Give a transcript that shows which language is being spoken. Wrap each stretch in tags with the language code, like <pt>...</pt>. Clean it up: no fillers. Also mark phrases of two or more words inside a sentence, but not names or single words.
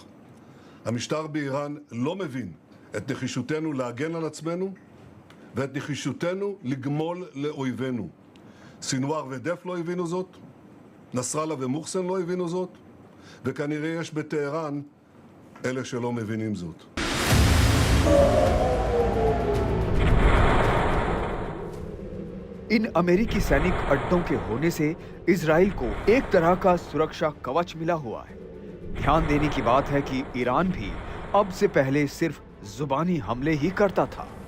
<he>המשטר באיראן לא מבין את נחישותנו להגן על עצמנו, ואת נחישותנו לגמול לאויבינו. סינואר ודף לא הבינו זאת, נסראללה ומוחסן לא הבינו זאת, וכנראה יש בטהרן אלה שלא מבינים זאת.</he> <hi>इन अमेरिकी सैनिक अड्डों के होने से इजराइल को एक तरह का सुरक्षा कवच मिला हुआ है। ध्यान देने की बात है कि ईरान भी अब से पहले सिर्फ जुबानी हमले ही करता था।</hi>